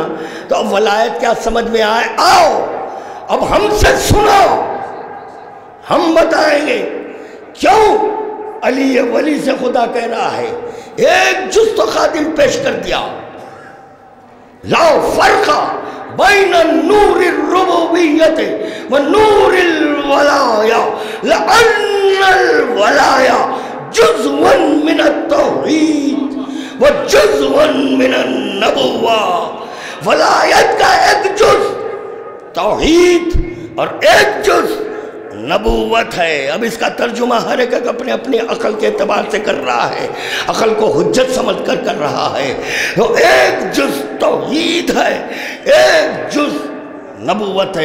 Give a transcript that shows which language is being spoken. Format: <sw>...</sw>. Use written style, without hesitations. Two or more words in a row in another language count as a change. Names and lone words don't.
<ur>تو اب ولایت کیا سمجھ میں آئے؟ آؤ اب ہم سے سنو، ہم بتائیں گے کیوں علی ولی سے خدا کہہ رہا ہے. ایک جز و خادم پیش کر دیا.</ur> <ar>لا فرق بین نور الربوبیت و نور الولایا لأن الولایا جزء من التوحید و جزء من النبوہ.</ar> <ur>ولایت کا ایک جز توحید اور ایک جز نبوت ہے. اب اس کا ترجمہ ہر ایک اپنے اپنی عقل کے اعتبار سے کر رہا ہے، عقل کو حجت سمجھ کر رہا ہے. تو ایک جز توحید ہے، ایک جز نبوت ہے.</ur>